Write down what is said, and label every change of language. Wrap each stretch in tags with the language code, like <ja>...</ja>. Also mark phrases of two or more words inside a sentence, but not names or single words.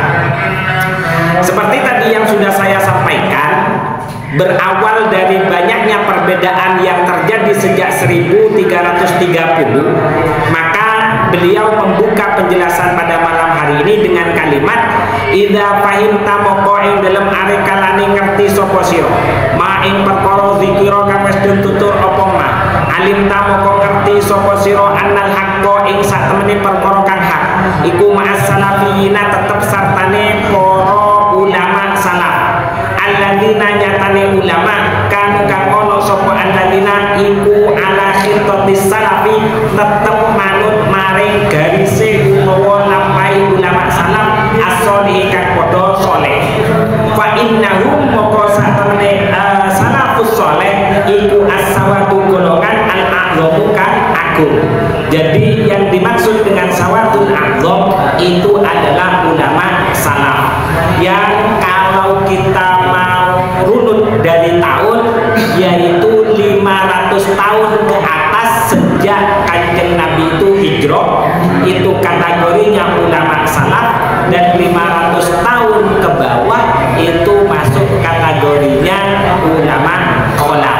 <id>Seperti tadi yang sudah saya sampaikan, berawal dari banyaknya perbedaan yang terjadi sejak 1330, maka beliau membuka penjelasan pada malam hari ini dengan kalimat</id> <ar>idza fahimta</ar> <jv>moko ing dalem are kalane ngerti sapa sira ma ing perkara zikira kang wis ditutur apa ma alim ta moko ngerti sapa sira</jv> <ar>annal haqqo</ar> <jv>ing satemene perkara kang hak iku</jv> <ar>ma'as salafiyina</ar> <jv>tetep sartane para ulama salaf alladzina nyatane ulama kang ono sapa alladzina iku</jv> <ar>ala khitatis salafi</ar> <jv>tetep manut maring garise utawa lampahe ulama salaf as-sholih kang padha saleh.</jv> <ar>Fa innahum</ar> <jv>moko satemene salafus saleh iku as-sawatu golongan al-a'dhamu kang agung.</jv> <id>Jadi yang dimaksud dengan sawatul a'dham itu adalah ulama salaf yang kalau kita mau runut dari tahun, yaitu 500 tahun ke atas sejak Kanjeng Nabi itu hijrah, kategorinya ulama salaf, dan 500 tahun ke bawah itu masuk kategorinya ulama kholaf.</id>